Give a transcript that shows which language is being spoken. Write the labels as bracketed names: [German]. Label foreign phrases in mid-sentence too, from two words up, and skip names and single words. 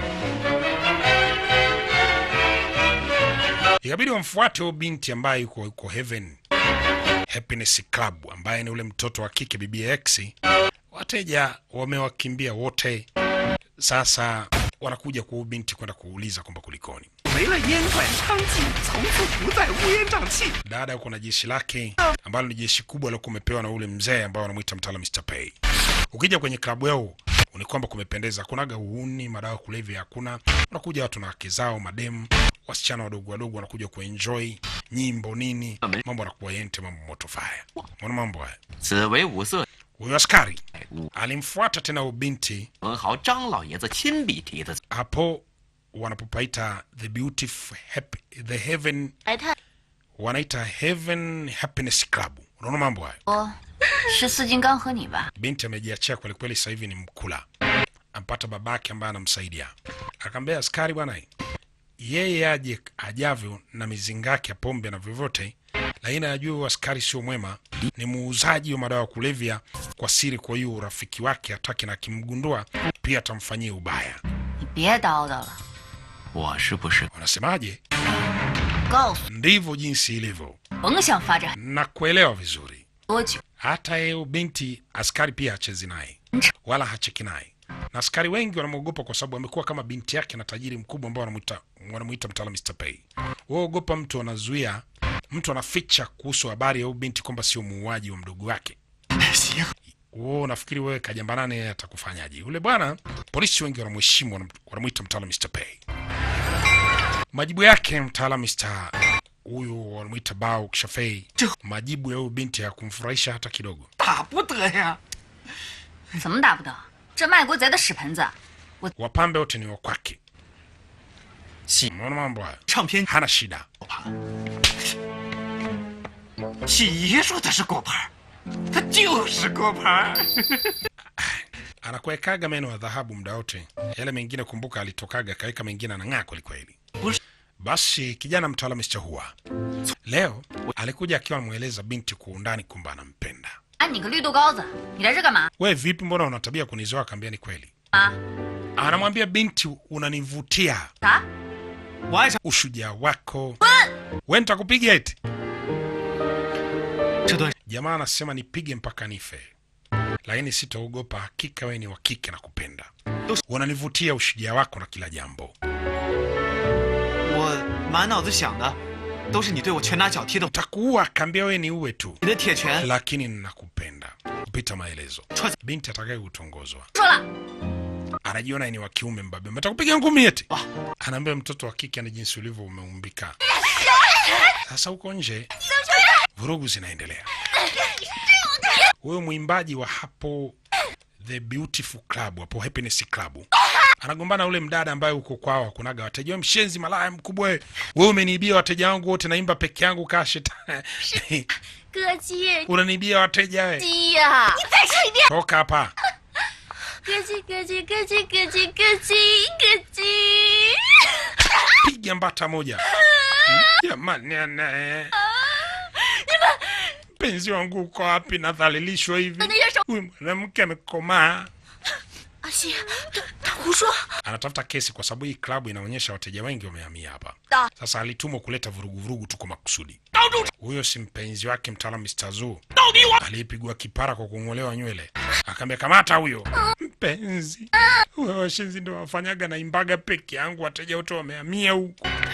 [Swahili] Ikabidi wamfuate huyo binti ambaye yuko Heaven Happiness Club, ambaye ni ule mtoto wa kike bibi X. Wateja wamewakimbia wote. Sasa wanakuja kwa binti kwenda kuuliza kwamba kulikoni. [Chinese] 没了烟馆娼妓，从此不再乌烟瘴气。 [Swahili] Dada yuko na jeshi lake ambalo ni jeshi kubwa lilokuwa umepewa na ule mzee ambao wanamuita mtaalamu Mr. Pei. Ukija kwenye klabu yao ni kwamba kumependeza, kunaga uhuni, madawa kulevya hakuna. Unakuja watu na wake zao, mademu, wasichana wadogo wadogo wanakuja kuenjoy nyimbo nini, mambo yanakuwa yente, mambo moto fire. Mbona mambo haya? [Chinese] 此为五色 [Swahili] Huyo askari alimfuata tena huyo binti [Chinese] 文豪张老爷子亲笔题的， [Swahili] hapo wanapopaita the Heaven, [Chinese] 来看 [Swahili] wanaita Heaven Happiness Club. Unaona mambo haya? [Chinese] 哦，是四金刚和你吧？ [Swahili] Binti amejiachia kweli kweli, sasa hivi ni mkula. Ampata babake ambaye anamsaidia. Akamwambia askari bwana, yeye aje ajavyo na mizingaki ya pombe na vyovyote, lakini ajue askari sio mwema, ni muuzaji wa madawa kulevya kwa siri. Kwa hiyo urafiki wake hataki, na akimgundua pia atamfanyia ubaya. [Chinese] 你别叨叨了，我是不是？ [Swahili] Wanasemaje? [Chinese] 告诉 [Swahili] Ndivyo jinsi ilivyo. [Chinese] 甭想发展 [Swahili] Na kuelewa vizuri. [Chinese] 多久。 [Swahili] Hata yeye binti askari pia hachezi naye wala hacheki naye, na askari wengi wanamwogopa kwa sababu amekuwa kama binti yake na tajiri mkubwa ambao wanamuita mtaalamu Mr. Pei. Waogopa mtu anazuia, mtu anaficha kuhusu habari ya binti kwamba sio muuaji wa mdogo wake. [Chinese] 行， [Swahili] Wewe unafikiri wewe kajambanane yeye atakufanyaje? Yule bwana polisi wengi wanamheshimu, wanamuita mtaalamu Mr. Pei. Majibu yake mtaalamu Mr. huyu wanamuita Bao Shafei, majibu ya huyu binti hakumfurahisha hata kidogo. [Chinese] 打不得呀！怎么打不得？这卖国贼的屎盆子， [Swahili] Wapambe wote ni wa kwake. [Chinese] 喜 [Swahili] Unaona mambo haya? [Chinese] 唱片 [Swahili] Hana shida. [Chinese] 喜爷说他是果盘，他就是果盘。 [Swahili] Anakuwekaga meno ya dhahabu muda wote. Yale mengine kumbuka alitokaga kaweka mengine anang'aa kweli kweli. Basi kijana mtaalamu Hua leo alikuja akiwa anamweleza binti kwa undani kwamba anampenda. [Chinese] 哎，你个绿豆糕子，你来这干嘛？ [Swahili] We vipi, mbona una tabia kunizoea? Akaambia ni kweli. [Chinese] 啊？ [Swahili] Anamwambia binti, unanivutia [Chinese] 啥？我爱上 [Swahili] ushujaa wako. We nitakupiga eti. [Chinese] 这段 [Swahili] Jamaa anasema nipige mpaka nife, lakini sitaogopa, hakika we ni wa kike na kupenda. Unanivutia ushujaa wako na kila jambo. [Chinese] 我满脑子想的都是你对我拳打脚踢的， [Swahili] Takuua, akaambia we ni uwe tu, [Chinese] 你的铁拳 [Swahili] lakini ninakupenda kupita maelezo. Binti atakaye kutongozwa [Chinese] 说了， [Swahili] anajiona ni wa kiume mbabe, mtakupiga ngumi eti. Anaambia mtoto wa kike ana jinsi ulivyo umeumbika. Sasa huko nje vurugu zinaendelea. Huyo mwimbaji wa hapo The Beautiful Club, hapo Happiness Club, anagombana ule mdada ambaye uko kwao kunaga wateja. Mshenzi malaya mkubwa wewe, wewe umeniibia wateja wangu wote, naimba peke yangu kaa shetani. [Chinese] 歌姬， [Swahili] Unaniibia wateja wewe. [Chinese] 鸡呀！你再说一遍。 [Swahili] Toka hapa. 咯叽咯叽咯叽咯叽咯叽咯叽。 Piga mbata moja. Jamani anae. Penzi wangu uko wapi? Nadhalilishwa hivi. Huyu mwanamke amekomaa. [Chinese] 阿西，他胡说。 [Swahili] Anatafuta kesi kwa sababu hii klabu inaonyesha wateja wengi wamehamia hapa. Sasa alitumwa kuleta vurugu tu kwa makusudi. Huyo si mpenzi wake mtaalamu Mr. Zhu aliyepigwa kipara kwa kung'olewa nywele. Akaambia kamata huyo. Mpenzi. Wewe washenzi ndio wafanyaga na imbaga peke yangu, wateja wote wamehamia huku.